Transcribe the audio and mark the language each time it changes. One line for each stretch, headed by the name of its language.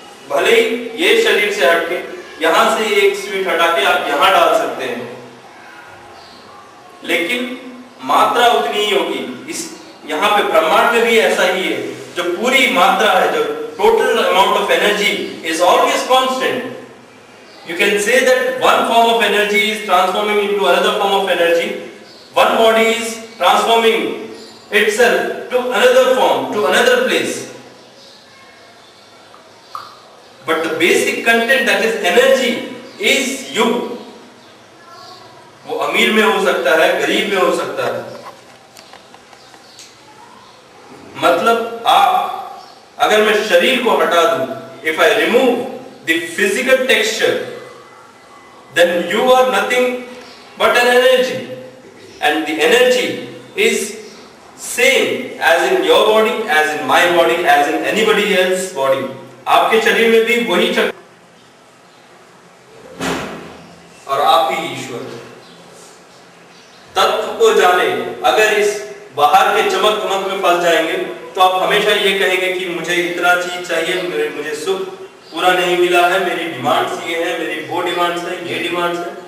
Hindi: भले ही ये शरीर से हटके यहां से एक स्वीट हटा के आप यहां डाल सकते हैं, लेकिन मात्रा उतनी ही होगी। इस यहां पे ब्रह्मांड में भी ऐसा ही है, जो पूरी मात्रा है, जो
English: Total amount of energy is always constant. You can say that one form of energy is transforming into another form of energy. One body is transforming itself to another form, to another place. But the basic content, that is energy, is you.
Hindi: वो अमीर में हो सकता है, गरीब में हो सकता है. मतलब अगर मैं शरीर को हटा दूं,
English: if I remove the physical texture, then you are nothing but an energy, and the energy is same as in your body, as in my body, as in anybody else's body.
Hindi: आपके शरीर में भी वही शक्ति और आप ही ईश्वर. तत्व को जाने. अगर इस बाहर के चमक दमक में फंस जाएंगे तो आप हमेशा ये कहेंगे कि मुझे इतना चीज चाहिए, मुझे सुख पूरा नहीं मिला है, मेरी डिमांड्स ये है, मेरी वो डिमांड्स है, ये डिमांड्स है.